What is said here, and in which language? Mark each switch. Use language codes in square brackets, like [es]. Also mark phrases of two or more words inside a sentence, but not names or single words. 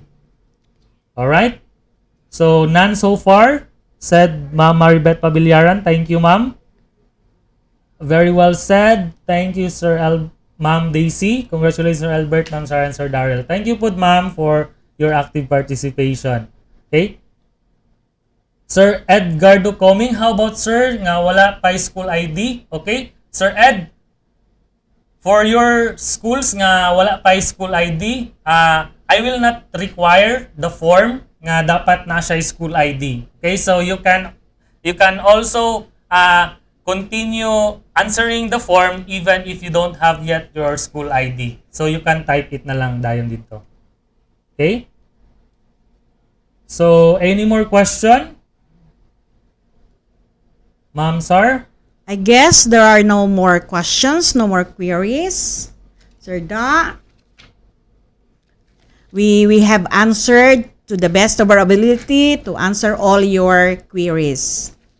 [en] Alright? So, none so far, said Ma'am Maribeth Pabiliaran. Thank you, Ma'am. Very well said. Thank you, Ma'am Daisy. Congratulations, Sir Albert, Ma'am Sarah, and Sir Daryl. Thank you po, Ma'am, for your active participation. Okay? Sir Edgardo Coming, how about sir [hil] nga wala pa [en] school ID? Okay? Sir Ed, for your schools [hil] nga wala pa [en] school ID, I will not require the form [hil] nga dapat na siya [en] school ID. Okay? So you can also continue answering the form even if you don't have yet your school ID. So you can type it [hil] na lang dayon dito. [en] Okay? So any more question? Ma'am Sar? I guess there are no more questions, no more queries. Sir Da, we have answered to the best of our ability to answer all your queries.